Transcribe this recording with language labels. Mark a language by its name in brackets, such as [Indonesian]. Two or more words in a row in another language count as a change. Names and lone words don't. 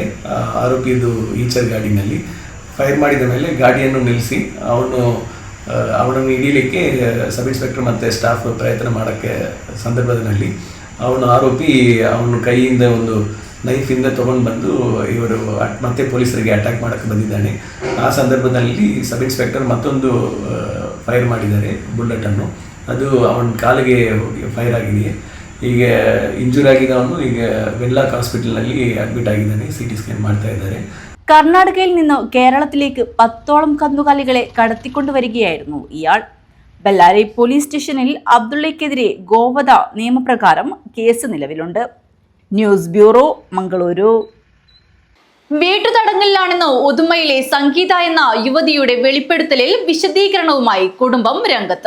[Kannada] ಆರೋಪಿದು ಈಚರ್ ಗಾಡಿನಲ್ಲಿ ಫೈರ್ ಮಾಡಿದ ಮೇಲೆ ಗಾಡಿಯನ್ನು ನಿಲ್ಲಿಸಿ ಅವನನ್ನು ಹಿಡೀಲಿಕ್ಕೆ ಸಬ್ ಇನ್ಸ್ಪೆಕ್ಟರ್ ಮತ್ತು ಸ್ಟಾಫ್ ಪ್ರಯತ್ನ ಮಾಡೋಕ್ಕೆ ಸಂದರ್ಭದಲ್ಲಿ ಆರೋಪಿ ಅವನ ಕೈಯಿಂದ ಒಂದು ನೈಫಿಂದ ತೊಗೊಂಡು ಬಂದು ಇವರು ಮತ್ತೆ ಪೊಲೀಸರಿಗೆ ಅಟ್ಯಾಕ್ ಮಾಡೋಕ್ಕೆ ಬಂದಿದ್ದಾನೆ. ಆ ಸಂದರ್ಭದಲ್ಲಿ ಸಬ್ ಇನ್ಸ್ಪೆಕ್ಟರ್ ಮತ್ತೊಂದು ಫೈರ್ ಮಾಡಿದ್ದಾರೆ ಬುಲೆಟನ್ನು. ಅದು ಅವನ ಕಾಲಿಗೆ ಫೈರ್ ಆಗಿದೆ. ಈಗ ಇಂಜೂರ್ ಆಗಿದ್ದವನು ಈಗ ವೆನ್ಲಾಕ್ ಹಾಸ್ಪಿಟಲ್ನಲ್ಲಿ ಅಡ್ಮಿಟ್ ಆಗಿದ್ದಾನೆ. CT ಸ್ಕ್ಯಾನ್ ಮಾಡ್ತಾ ಇದ್ದಾರೆ. [Malayalam] കർണാടകയിൽ നിന്ന് കേരളത്തിലേക്ക് 10ഓളം കന്നുകാലികളെ കടത്തിക്കൊണ്ടുവരികയായിരുന്നു ഇയാൾ. ബെല്ലാരി പോലീസ് സ്റ്റേഷനിൽ അബ്ദുള്ളയ്ക്കെതിരെ ഗോവധ നിയമപ്രകാരം കേസ് നിലവിലുണ്ട്. ന്യൂസ് ബ്യൂറോ, മംഗളൂരു. വീട്ടുതടങ്കലിലാണെന്ന് ഉദുമയിലെ സംഗീത എന്ന യുവതിയുടെ വെളിപ്പെടുത്തലിൽ വിശദീകരണവുമായി കുടുംബം രംഗത്ത്.